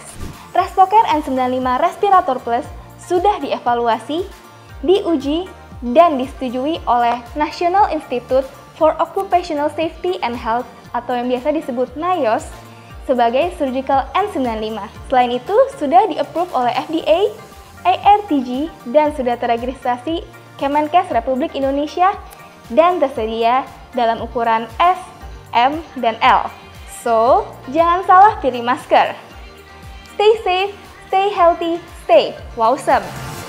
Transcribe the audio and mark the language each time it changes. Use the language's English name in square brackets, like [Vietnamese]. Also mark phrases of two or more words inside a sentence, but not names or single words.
[Indonesian] Respocare N95 Respirator Plus sudah dievaluasi, diuji, dan disetujui oleh National Institute for Occupational Safety and Health atau yang biasa disebut NIOSH sebagai Surgical N95. Selain itu, sudah di-approve oleh FDA, ARTG, dan sudah teregistrasi Kemenkes Republik Indonesia dan tersedia dalam ukuran S, M, dan L. So, jangan salah pilih masker. [English] Stay safe, stay healthy, stay wowsome!